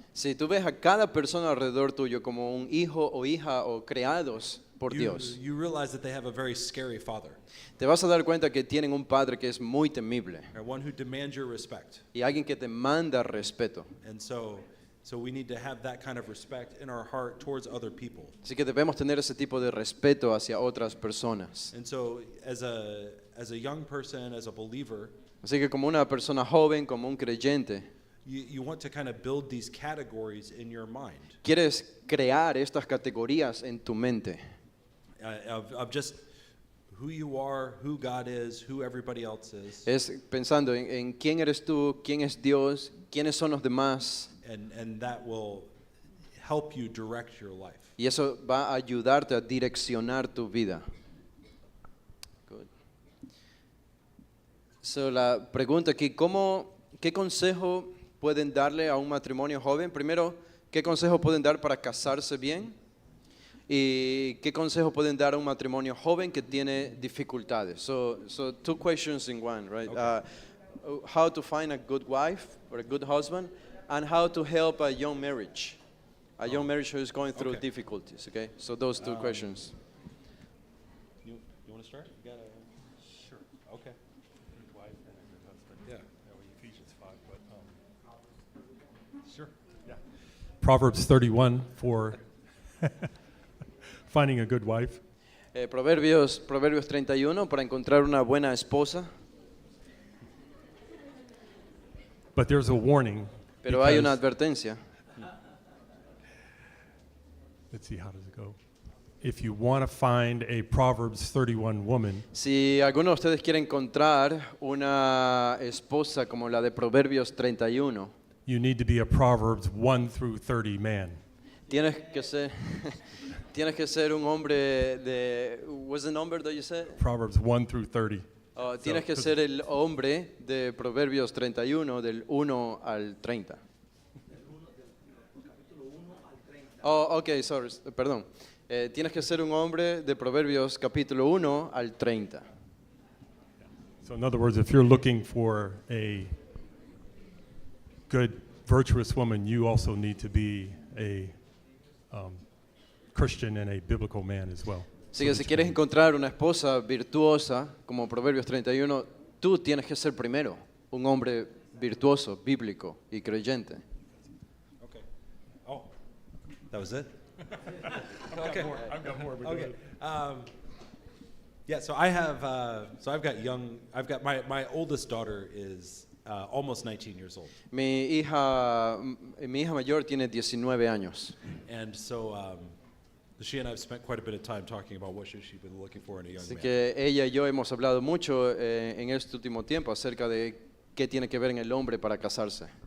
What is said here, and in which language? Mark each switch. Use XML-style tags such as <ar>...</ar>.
<es>Si tú ves a cada persona alrededor tuyo como un hijo o hija o creados por Dios,</es> <en>you realize that they have a very scary father,</en> <es>te vas a dar cuenta que tienen un padre que es muy temible</es> <en>right? One who demands your respect.</en> <es>y alguien que te manda respeto.</es> <en>And so we need to have that kind of respect in our heart towards other people.</en> <es>Así que debemos tener ese tipo de respeto hacia otras personas.</es> <en>And so as a young person, as a believer,</en> <es>Así que como una persona joven, como un creyente,</es> <en>you want to kind of build these categories in your mind</en> <es>quieres crear estas categorías en tu mente</es> <en>of just who you are, who God is, who everybody else is.</en> <es>es pensando en quién eres tú, quién es Dios, quiénes son los demás,</es> <en>And that will help you direct your life.</en> <es>y eso va a ayudarte a direccionar tu vida. Good. So, la pregunta aquí, ¿qué consejo pueden darle a un matrimonio joven? Primero, ¿qué consejo pueden dar para casarse bien? ¿Y qué consejo pueden dar a un matrimonio joven que tiene dificultades?</es> <en>So two questions in one, right? Okay. How to find a good wife or a good husband, and how to help a young marriage who is going through Okay. difficulties. Okay, so those two questions. You want to start? You got Sure. Okay. Good wife and a good husband. Yeah. That way Ephesians 5, but sure. Yeah. Proverbs 31 for finding a good wife.</en> <es>Proverbios 31 para encontrar una buena esposa.</es> <en>But there's a warning.</en> <es>Pero hay una</es> <en>because-</en> <es>advertencia.</es> <en>Let's see, how does it go? If you want to find a Proverbs 31 woman,</en> <es>Si alguno de ustedes quiere encontrar una esposa como la de Proverbios 31,</es> <en>you need to be a Proverbs 1 through 30 man.</en> <es>tienes que ser, tienes que ser un hombre de...</es> <en>What's the number that you said? Proverbs 1 through 30.</en> <es>Tienes que ser el hombre de Proverbios 31 del 1 al 30.</es> <en>Oh, ok, sorry,</en> <es>perdón. Tienes que ser un hombre de Proverbios capítulo 1 al 30.</es> <en>So in other words, if you're looking for a good, virtuous woman, you also need to be a Christian and a biblical man as well.</en> <es>Así que si quieres encontrar una esposa virtuosa, como Proverbios 31, tú tienes que ser primero un hombre virtuoso, bíblico y creyente.</es> <en>Okay. Oh, that was it? Okay. I've got more, but go Okay. ahead. Yeah, so I've got my oldest daughter is almost 19 years old.</en> <es>Mi hija mayor tiene 19 años.</es> <en>And so she and I have spent quite a bit of time talking about what should she be looking for in a young</en> <es>Así</es> <en>man.</en> <es>que ella y yo hemos hablado mucho en este último tiempo acerca de qué tiene que ver en el hombre para casarse.</es>